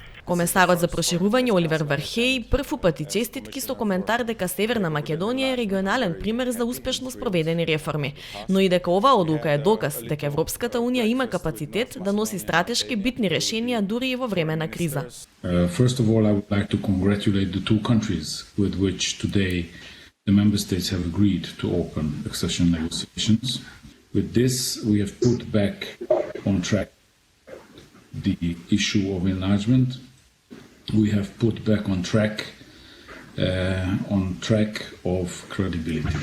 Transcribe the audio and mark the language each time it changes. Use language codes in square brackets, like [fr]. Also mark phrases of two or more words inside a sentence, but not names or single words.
[mk] Комесарот за проширување Оливер Вархеј прв упати честитки со коментар дека Северна Македонија е регионален пример за успешно спроведени реформи, но и дека оваа одлука е доказ дека Европската Унија има капацитет да носи стратешки битни решенија дури и во време на криза. [en] First of all, I would like to congratulate the two countries with which today the member states have agreed to open accession negotiations. With this, we have put back on track the issue of enlargement. We have put back on track of credibility.